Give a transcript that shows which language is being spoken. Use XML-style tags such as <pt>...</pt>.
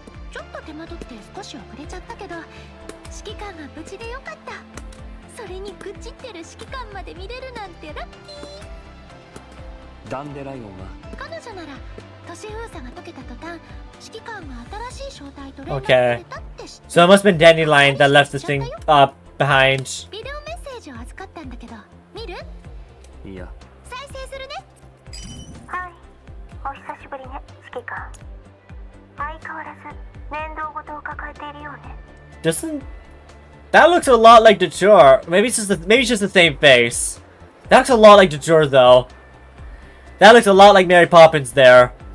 <ja>ちょっと手間取って少し遅れちゃったけど指揮官が無事でよかった。それに愚痴ってる指揮官まで見れるなんてラッキー。ダンデライオンは？彼女なら都市封鎖が解けた途端指揮官が新しい正体と連絡</ja> <en>Okay.</en> <ja>くれたって知って。</ja> <en>So it must have been Dandelion that left the thing behind.</en> <ja>ビデオメッセージを預かったんだけど見る？いや。再生するね。はい、お久しぶりね、指揮官。相変わらず面倒事を抱えているようね。</ja> <en>Doesn't that looks a lot like Detour? Maybe it's just the same face. That looks a lot like Detour though. That looks a lot like Mary Poppins there.</en>